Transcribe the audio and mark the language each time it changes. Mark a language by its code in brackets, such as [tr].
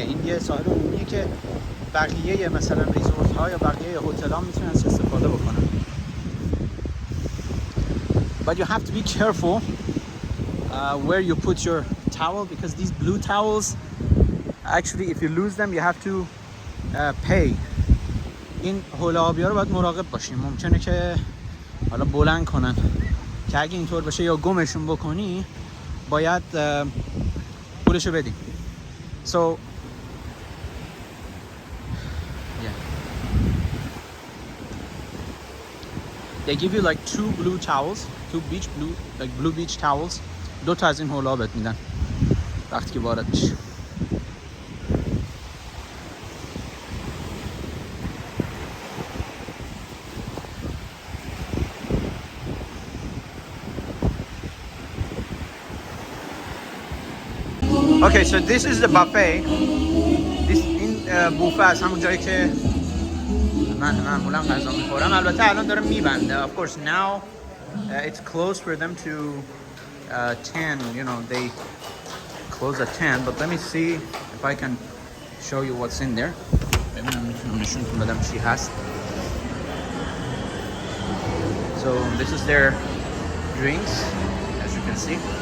[fa] این یه ساحل عمومیه که بقیه مثلا ریزورت ها یا بقیه هتل ها میتونن استفاده بکنن. [en] But you have to be careful where you put your towel, because these blue towels, actually if you lose them you have to pay. [fa] این حوله آبی ها رو باید مراقب باشیم، ممکنه که حالا بلند کنن که اگه اینطور بشه یا گمشون بکنی باید پولشو بدیم. [en] So yeah, they give you like two blue towels, blue beach towels. [fa] دو تا از این حولا بهت میدن وقتی که وارد میشی. [en] Okay, so this is the buffet. [fa] این بوفه است، همون جایی که من معمولا غذا میخورم. البته الان داره میبنده. [en] Of course now it's closed for them to 10, you know, they close at 10, but let me see if I can show you what's in there. [fa] ببینم میتونم نشونتون بدم چی هست. [en] So this is their drinks, as you can see.